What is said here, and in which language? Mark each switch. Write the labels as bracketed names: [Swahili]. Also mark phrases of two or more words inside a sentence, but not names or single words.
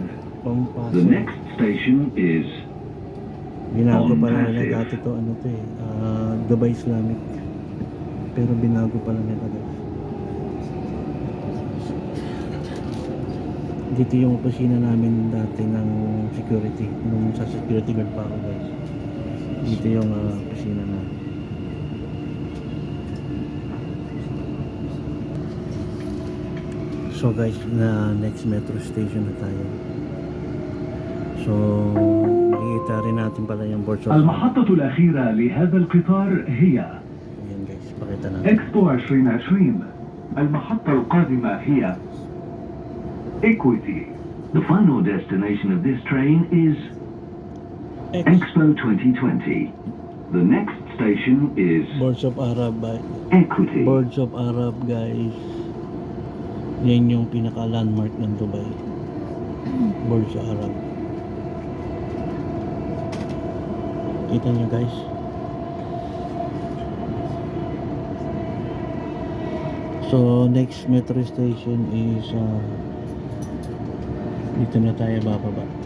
[English] The next station is [Filipino] Binago pala [English] Passive. [Filipino] nila dati to Dubai Islamic. Pero binago pala nila guys. Dito yung opisina namin dati ng security. Nung sa security guard pa ako guys. Dito yung opisina namin. So guys, na [English] next metro station [Filipino] na tayo. So makikita rin natin pala yung Burj Al Arab. [Arabic] المحطة الأخيرة لهذا القطار هي [Filipino] Ayan guys, pakita natin. [Arabic] إكسبو 2020. المحطة القادمة هي Equity. [English] The final destination of this train is Expo 2020. The next station is Burj of Arab. Equity. Burj of Arab guys. [Filipino] Yan yung pinaka landmark ng Dubai. Burj Arab. Kita nyo guys. [English] So next metro station is [Filipino] dito na tayo bababa.